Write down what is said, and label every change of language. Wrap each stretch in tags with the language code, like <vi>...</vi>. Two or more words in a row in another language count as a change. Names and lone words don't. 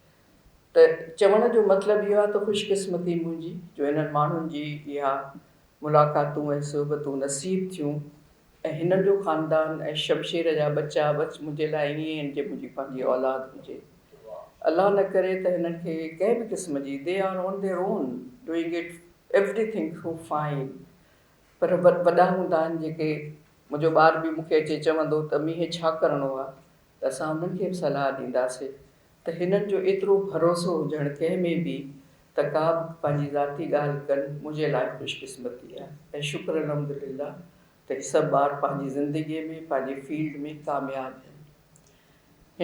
<sd>त चवण जो मतिलबु इहो आहे त ख़ुशकिस्मती मुंहिंजी जो हिननि माण्हुनि जी इहा मुलाक़ातूं ऐं सोबतूं नसीब थियूं। ऐं हिननि जो ख़ानदान ऐं शमशेर जा बच्चा मुंहिंजे लाइ ईअं आहिनि जे मुंहिंजी पंहिंजी औलाद हुजे। अलाह न करे त हिननि खे कंहिं बि क़िस्म जी,</sd> <en>they are on their own doing it everything so fine.</en> <sd>पर वॾा हूंदा आहिनि जेके मुंहिंजो ॿार बि मूंखे अचे चवंदो त मींहुं छा करिणो आहे त असां उन्हनि खे बि सलाह ॾींदासीं त हिननि जो एतिरो भरोसो हुजणु कंहिंमें बि त का बि पंहिंजी ज़ाती ॻाल्हि कनि मुंहिंजे लाइ ख़ुशकिस्मती आहे ऐं शुक्र अलहमदिल्ला त ही सभु ॿार पंहिंजी ज़िंदगीअ में पंहिंजे फील्ड में कामयाबु आहिनि।</sd>